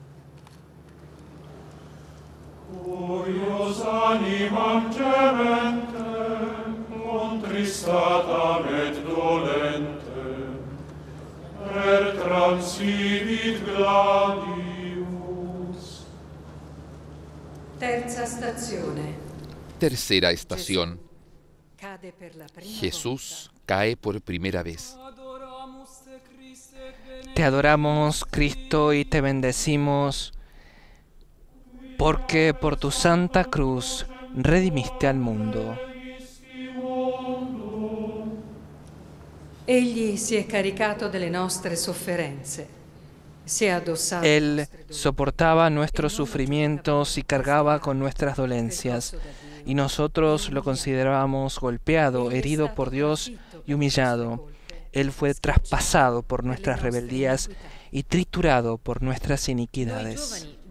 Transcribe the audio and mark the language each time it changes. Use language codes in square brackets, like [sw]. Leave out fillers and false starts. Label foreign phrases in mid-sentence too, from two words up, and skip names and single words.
[la] Cuius animam gementem, contristatam et dolentem, per transivit gladius. [it] Terza stazione. [es] Tercera estación. [it] Cade per la prima [es] Jesús cae por primera vez. Te adoramos, Cristo, y te bendecimos, porque por tu santa cruz redimiste al mundo. [it] Egli si è caricato delle nostre sofferenze. Si è addossato. [es] Él soportaba nuestros sufrimientos y cargaba con nuestras dolencias, y nosotros lo considerábamos golpeado, herido por Dios y humillado. Él fue traspasado por nuestras rebeldías y triturado por nuestras iniquidades.